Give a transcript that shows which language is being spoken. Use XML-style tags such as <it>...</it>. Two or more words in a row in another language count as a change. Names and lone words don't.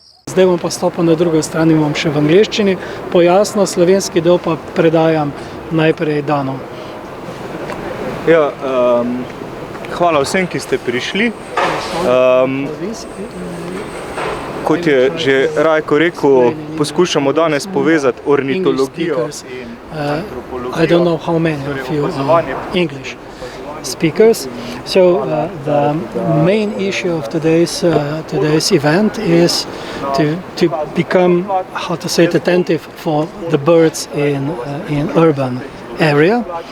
<sl>Zdaj bom pa stopil na drugo stran in bom še v angleščini pojasnil, slovenski del pa predajam najprej Danu. Ja, hvala vsem, ki ste prišli. Kot je že Rajko rekel, poskušamo danes povezati ornitologijo in antropologijo.</sl> <en>I don't know how many of you are English speakers. So the main issue of today's event is to become, how to say it, attentive for the birds in urban area.</en>